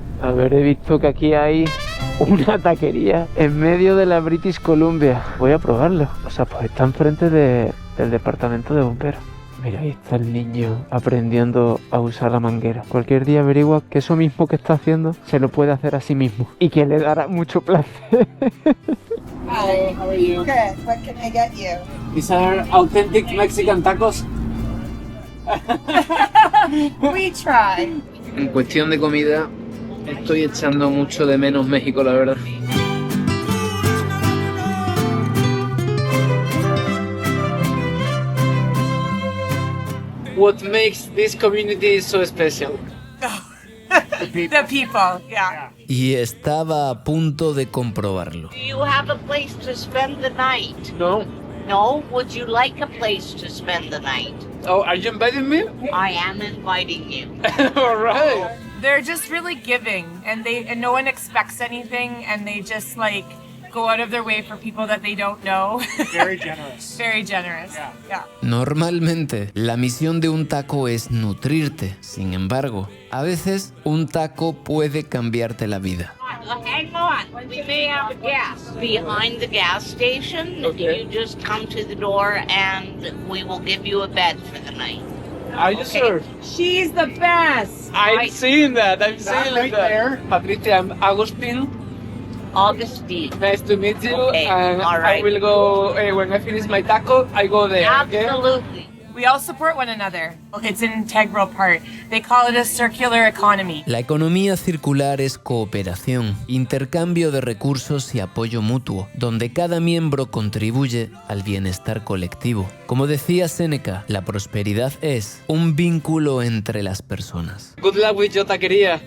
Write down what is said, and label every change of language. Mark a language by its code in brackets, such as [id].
[es] A ver, he visto que aquí hay una taquería en medio de la British Columbia. Voy a probarlo. O sea, pues está enfrente del departamento de bomberos. Mira, ahí está el niño aprendiendo a usar la manguera. Cualquier día averigua que eso mismo que está haciendo se lo puede hacer a sí mismo y que le dará mucho placer. [en] Hi, how are you? Good. What can I get you? These are authentic Mexican tacos. We try. [es] En cuestión de comida, estoy echando mucho de menos México, la verdad. [en] What makes this community so special? The people, yeah. [es] Y estaba a punto de comprobarlo. [en] Do you have a place to spend the night? No, No, would you like a place to spend the night? Oh, are you inviting me? I am inviting you. All right. They're just really giving, and no one expects anything, and they just like go out of their way for people that they don't know. Very generous. Very generous. Yeah. [es] Normalmente, la misión de un taco es nutrirte. Sin embargo, a veces un taco puede cambiarte la vida. [en] Hang on, we may have a guest behind the gas station. Okay. You just come to the door and we will give you a bed for the night. Are you sure? She's the best. I've seen that. There. Patricia, I'm Agustin. Augustine. Nice to meet you. Okay, And all right. I will go, when I finish my taco, I go there. Okay? Absolutely. We all support one another. It's an integral part. They call it a circular economy. [es] La economía circular es cooperación, intercambio de recursos y apoyo mutuo, donde cada miembro contribuye al bienestar colectivo. Como decía Séneca, la prosperidad es un vínculo entre las personas. [en] Good luck with your taquería.